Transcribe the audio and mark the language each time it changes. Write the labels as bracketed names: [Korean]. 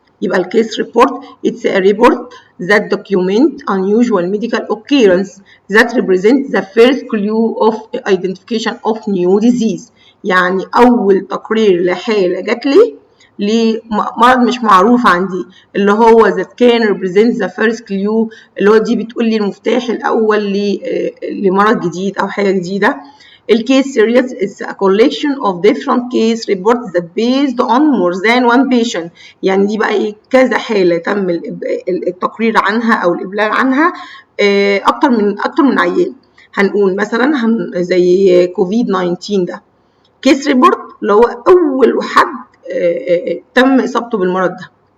[Arabic] يبقى الكيس ريبورت [English] it's a report that document unusual medical occurrence that represent the first clue of identification of new disease. [Arabic] يعني أول تقرير لحالة جات لي لمرض مش معروف عندي، اللي هو [English] that can represent the first clue، [Arabic] اللي هو دي بتقول لي المفتاح الأول لمرض جديد أو حاجة جديدة. [English] الcase series is a collection of different case reports that based on more than one patient. [Arabic] يعني دي بقى ايه؟ كذا حالة تم التقرير عنها أو الإبلاغ عنها أكتر من عيان. هنقول مثلا زي كوفيد 19 ده كيس ريبورت اللي هو أول حد تم إصابته بالمرض ده.